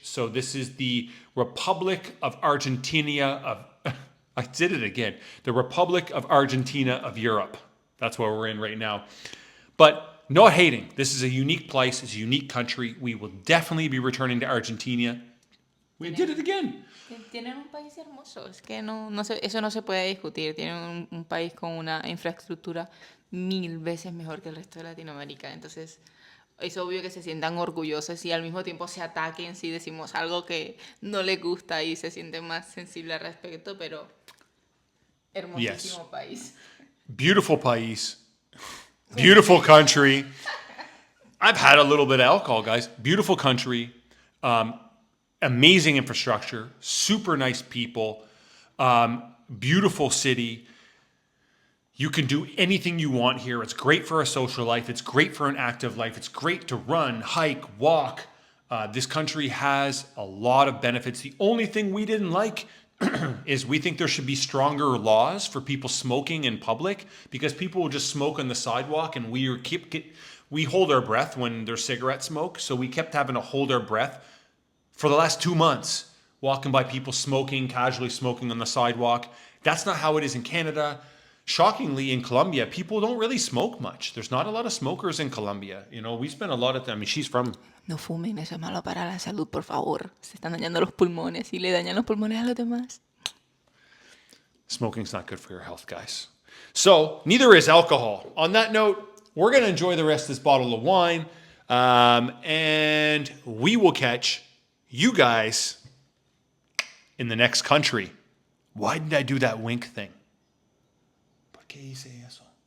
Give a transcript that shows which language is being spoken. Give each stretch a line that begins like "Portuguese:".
English: So this is the Republic of Argentina of, I did it again, the Republic of Argentina of Europe. That's where we're in right now. But no hating. This is a unique place. It's a unique country. We will definitely be returning to Argentina. We did it again.
Spanish: Tienen un país hermoso, es que eso no se puede discutir. Tienen un país con una infraestructura 1000 veces mejor que el resto de Latinoamérica. Entonces, es obvio que se sientan orgullosos y al mismo tiempo se ataquen si decimos algo que no les gusta y se sienten más sensibles al respecto, pero hermosísimo país.
English: Beautiful país. Beautiful country. I've had a little bit of alcohol, guys. Beautiful country. Amazing infrastructure, super nice people, beautiful city. You can do anything you want here. It's great for a social life. It's great for an active life. It's great to run, hike, walk. This country has a lot of benefits. The only thing we didn't like is we think there should be stronger laws for people smoking in public because people will just smoke on the sidewalk and we hold our breath when there's cigarette smoke. So we kept having to hold our breath for the last 2 months, walking by people smoking, casually smoking on the sidewalk. That's not how it is in Canada. Shockingly, in Colombia, people don't really smoke much. There's not a lot of smokers in Colombia. You know, we spend a lot of time. I mean, she's from...
Spanish: No fumen, eso es malo para la salud, por favor. Se están dañando los pulmones y le dañan los pulmones a los demás.
English: Smoking's not good for your health, guys. So, neither is alcohol. On that note, we're going to enjoy the rest of this bottle of wine, and we will catch you guys in the next country. Why did I do that wink thing?
Spanish: ¿Por qué hice eso?